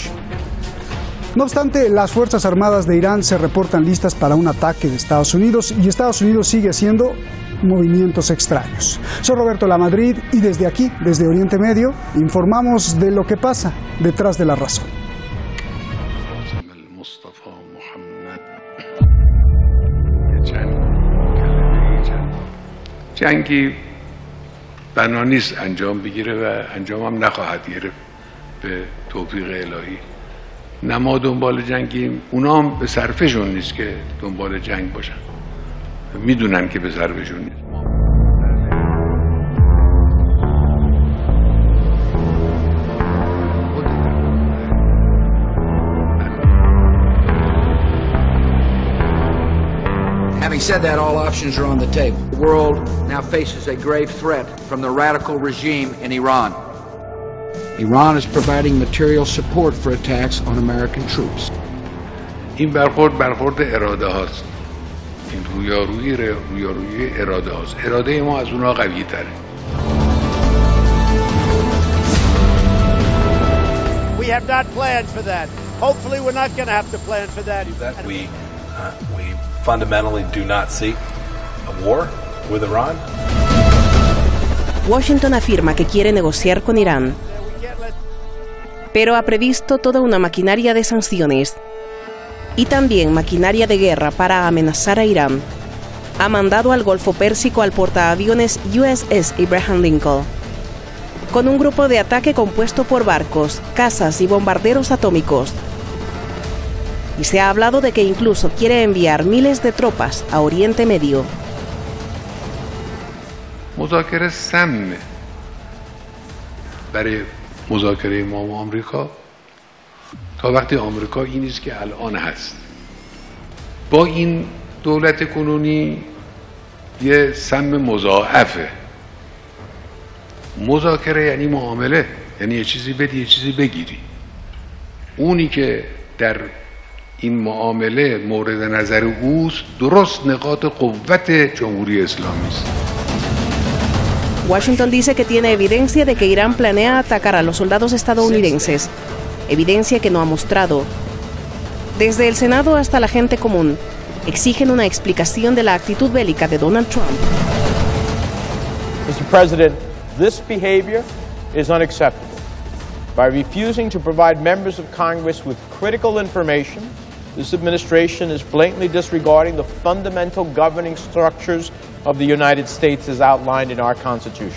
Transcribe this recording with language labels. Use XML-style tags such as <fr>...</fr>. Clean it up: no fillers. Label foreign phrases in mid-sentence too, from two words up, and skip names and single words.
<es>No obstante, las Fuerzas Armadas de Irán se reportan listas para un ataque de Estados Unidos y Estados Unidos sigue haciendo movimientos extraños. Soy Roberto Lamadrid y desde aquí, desde Oriente Medio, informamos de lo que pasa detrás de la razón.</es> <fa>جنگی بنا نیست انجام بگیره و انجام هم نخواهد گرفت به توفیق الهی. نه ما دنبال جنگیم، اونا هم به صرفشون نیست که دنبال جنگ باشن، میدونن که به صرفشون نیست.</fa> <en>Having said that, all options are on the table. The world now faces a grave threat from the radical regime in Iran. Iran is providing material support for attacks on American troops.</en> <fa>این برخورد اراده هاست. این رویارویی اراده هاست. اراده ما از اونها قوی تره.</fa> <en>We have not planned for that. Hopefully we're not going to have to plan for that. That we fundamentally do not seek a war with Iran.</en> <es>Washington afirma que quiere negociar con Irán, pero ha previsto toda una maquinaria de sanciones y también maquinaria de guerra para amenazar a Irán. Ha mandado al Golfo Pérsico al portaaviones USS Abraham Lincoln, con un grupo de ataque compuesto por barcos, cazas y bombarderos atómicos. Y se ha hablado de que incluso quiere enviar miles de tropas a Oriente Medio.</es> <fa>مذاکره سمه برای مذاکره ما و آمریکا تا وقتی آمریکا این نیست که الان هست. با این دولت کنونی یه سم مضاعفه. مذاکره یعنی معامله، یعنی یه چیزی بدی یه چیزی بگیری. اونی که در این معامله مورد نظر اوست درست نقاط قوت جمهوری اسلامی است.</fa> <es>Washington dice que tiene evidencia de que Irán planea atacar a los soldados estadounidenses, evidencia que no ha mostrado. Desde el Senado hasta la gente común exigen una explicación de la actitud bélica de Donald Trump.</es> <en>Mr. President, this behavior is unacceptable. By refusing to provide members of Congress with critical information, this administration is blatantly disregarding the fundamental governing structures of the United States as outlined in our Constitution.</en>